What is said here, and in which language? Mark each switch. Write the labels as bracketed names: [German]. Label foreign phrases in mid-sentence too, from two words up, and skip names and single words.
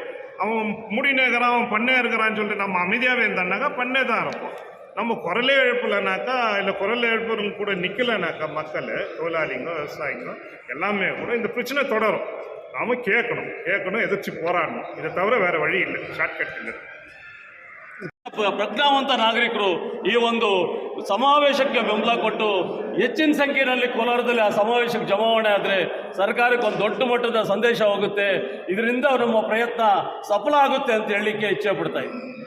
[Tamil] அவன் மூடினே இருக்கிறான், அவன் பண்ணே இருக்கிறான்னு சொல்லிட்டு நம்ம அமைதியாகவே இருந்தான்னாக்கா பண்ணே தான் இருப்போம். நம்ம குரலே எழுப்பலைனாக்கா, இல்லை குரல் எழுப்புறவங்க கூட நிற்கலைனாக்கா மக்கள் தொழிலாளிங்க விவசாயிங்க எல்லாமே கூட இந்த பிரச்சனை தொடரும். நாம் கேட்கணும், எதிர்த்து போராடணும். இதை தவிர வேறு வழி இல்லை, ஷார்ட்கட் இல்லை. [Kannada] ಪ್ರಜ್ಞಾವಂತ ನಾಗರಿಕರು ಈ ಒಂದು ಸಮಾವೇಶಕ್ಕೆ ಬೆಂಬಲ ಕೊಟ್ಟು ಹೆಚ್ಚಿನ ಸಂಖ್ಯೆಯಲ್ಲಿ ಕೋಲಾರದಲ್ಲಿ ಆ ಸಮಾವೇಶಕ್ಕೆ ಜಮಾವಣೆ ಆದರೆ ಸರ್ಕಾರಕ್ಕೆ ಒಂದು ದೊಡ್ಡ ಮಟ್ಟದ ಸಂದೇಶ ಹೋಗುತ್ತೆ. ಇದರಿಂದ ನಮ್ಮ ಪ್ರಯತ್ನ ಸಫಲ ಆಗುತ್ತೆ ಅಂತ ಹೇಳಲಿಕ್ಕೆ ಇಚ್ಛೆ ಪಡ್ತಾ ಇದ್ದೀನಿ.